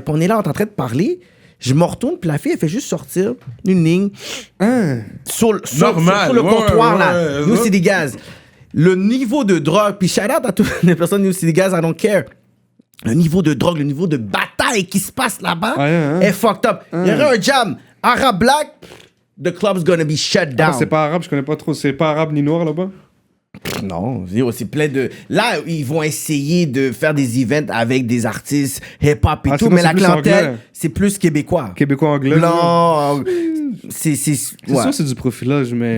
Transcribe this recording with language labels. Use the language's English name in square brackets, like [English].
[French] Puis on est là, on est en train de parler. Je me retourne, puis la fille, elle fait juste sortir une ligne sur le comptoir, là. New City Gas. Le niveau de drogue, puis shout out à toutes les personnes New City Gas, [English] I don't care. [French] Le niveau de drogue, le niveau de bataille qui se passe là-bas est fucked up. Il y aurait un jam. [English] Arab Black, the club's gonna be shut down. [French] C'est pas arabe, je connais pas trop. C'est pas arabe ni noir là-bas? Non, c'est plein de... Là, ils vont essayer de faire des events avec des artistes hip-hop et tout, mais la clientèle, c'est plus québécois. Québécois-anglais. Blanc, c'est sûr, c'est du profilage, mais...